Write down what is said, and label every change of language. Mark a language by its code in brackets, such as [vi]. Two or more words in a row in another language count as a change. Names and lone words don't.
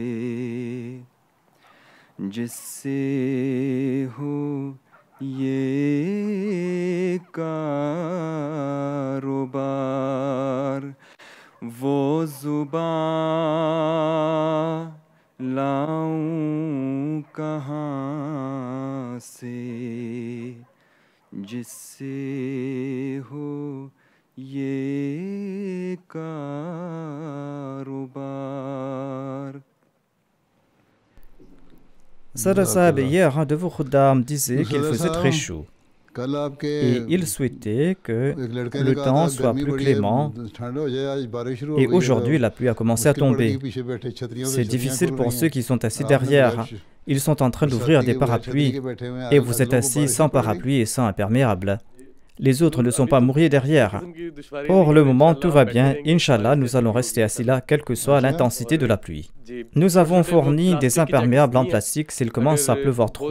[ur] جس سے ہو یہ کاروبار وہ زباں لاؤں کہاں سے جس سے ہو یہ کاروبار. [fr] Sadr Sahib, hier, un de vos khuddam disait qu'il faisait très chaud. [ur] کل آپ کے [fr] Et il souhaitait que [ur] ایک لڑکے نے [fr] le [ur] कहा [fr] temps [ur] था [fr] soit [ur] गर्मी [fr] plus [ur] بڑی ہے, [fr] clément. [ur] ٹھنڈ ہو جائے، آج بارش شروع ہو [fr] Et [ur] گئی ہے, [fr] aujourd'hui, [ur] तो [fr] la pluie a commencé à [ur] مشکل پڑے گی, [fr] tomber. [ur] پیچھے بیٹھے چھتریوں سے [fr] C'est [ur] छतरियां [fr] difficile [ur] खुल [fr] pour [ur] रही [fr] ceux [ur] ہیں. [fr] qui sont assis [ur] आपने [fr] derrière. [ur] बगैर [fr] Ils sont en train d'ouvrir des parapluies et vous êtes assis sans parapluie et sans imperméable. Les autres ne sont pas mouillés derrière. Pour le moment, tout va bien. Inch'Allah, nous allons rester assis là, quelle que soit l'intensité de la pluie. Nous avons fourni des imperméables en plastique s'il commence à pleuvoir trop.